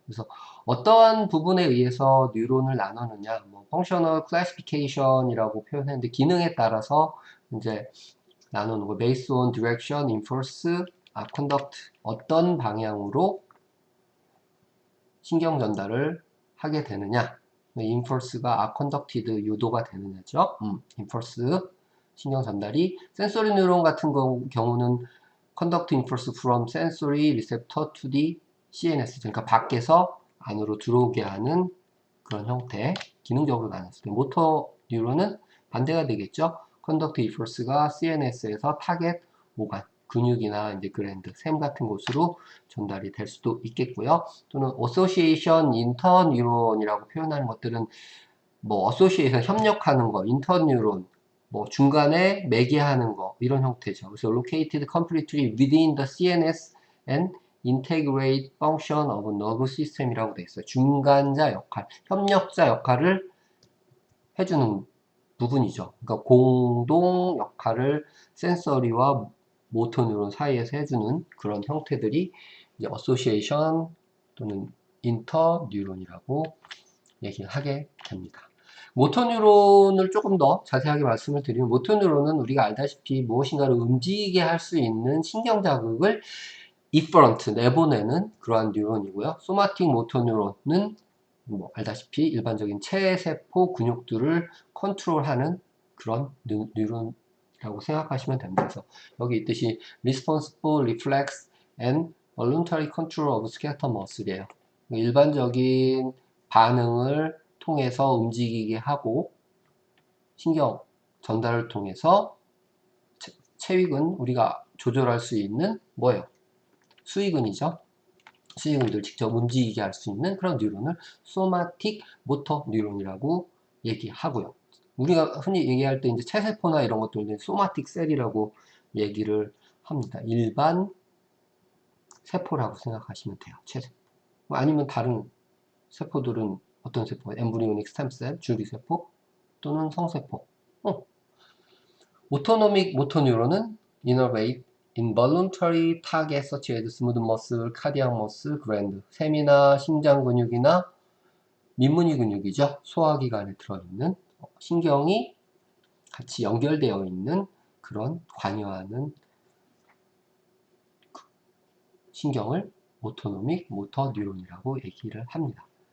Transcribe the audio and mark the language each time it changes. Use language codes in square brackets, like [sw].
[ko] 그래서 어떠한 부분에 의해서 뉴런을 나누느냐, 뭐 펑셔널 클래시피케이션이라고 표현했는데 기능에 따라서 이제 나누는 거, [en] based on direction, impulse, conduct [ko] 어떤 방향으로 신경 전달을 하게 되느냐, impulse가 conducted 유도가 되느냐죠. [en] impulse [ko] 신경 전달이 센소리 뉴런 같은 경우는 [en] conduct impulse from sensory receptor to the CNS. [ko] 그러니까 밖에서 안으로 들어오게 하는 그런 형태, 기능적으로 나눴을 때. 모터 뉴런은 반대가 되겠죠. conduct impulse가 CNS에서 타겟 오간, 근육이나 이제 그랜드, 샘 같은 곳으로 전달이 될 수도 있겠고요. 또는 association interneuron이라고 표현하는 것들은 뭐 association 협력하는 거, interneuron 뭐 중간에 매개하는 거 이런 형태죠. 그래서 [en] located completely within the CNS and integrate function of nerve system이라고 되어 있어요. [ko] 중간자 역할, 협력자 역할을 해주는 부분이죠. 그러니까 공동 역할을 센서리와 모터 뉴런 사이에서 해주는 그런 형태들이 이제 association 또는 인터 뉴런이라고 얘기를 하게 됩니다. 모터 뉴런을 조금 더 자세하게 말씀을 드리면 모터 뉴런은 우리가 알다시피 무엇인가를 움직이게 할 수 있는 신경 자극을 이퍼런트 내보내는 그러한 뉴런이고요. 소마틱 모터 뉴런은 뭐 알다시피 일반적인 체세포 근육들을 컨트롤하는 그런 뉴런이라고 생각하시면 됩니다. 그래서 여기 있듯이 [en] responsible reflex and voluntary control of skeletal muscle이에요. [ko] 일반적인 반응을 통해서 움직이게 하고 신경 전달을 통해서 체위근 우리가 조절할 수 있는 뭐예요? 수위근이죠. 수위근들 직접 움직이게 할 수 있는 그런 뉴런을 소마틱 모터 뉴런이라고 얘기하고요. 우리가 흔히 얘기할 때 이제 체세포나 이런 것들은 소마틱 셀이라고 얘기를 합니다. 일반 세포라고 생각하시면 돼요. 체세포. 아니면 다른 세포들은 어떤 세포? 엠브리오닉 스템셀, 줄기세포 또는 성세포. 오토노믹 모터 뉴런은 [en] innervate involuntary target such as smooth muscle, cardiac muscle, gland. [ko] 셈이나 심장 근육이나 민문이 근육이죠. 소화기관에 들어있는 신경이 같이 연결되어 있는 그런 관여하는 신경을 오토노믹 모터 뉴런이라고 얘기를 합니다.